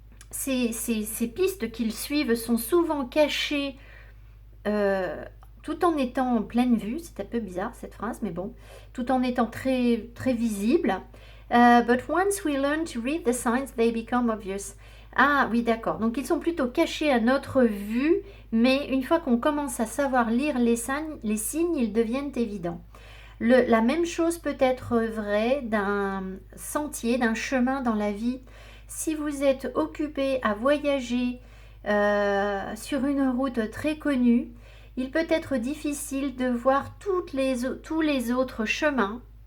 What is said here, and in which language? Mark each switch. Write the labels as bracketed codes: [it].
[fr] Ces pistes qu'ils suivent sont souvent cachées tout en étant en pleine vue. C'est un peu bizarre cette phrase, mais bon. Tout en étant très, très visible. [en] But once we learn to read the signs, they become obvious. [fr] Ah oui, d'accord. Donc, ils sont plutôt cachés à notre vue, mais une fois qu'on commence à savoir lire les signes, ils deviennent évidents. La même chose peut être vraie d'un sentier, d'un chemin dans la vie. Si vous êtes occupé à voyager sur une route très connue, il peut être difficile de voir tous les autres chemins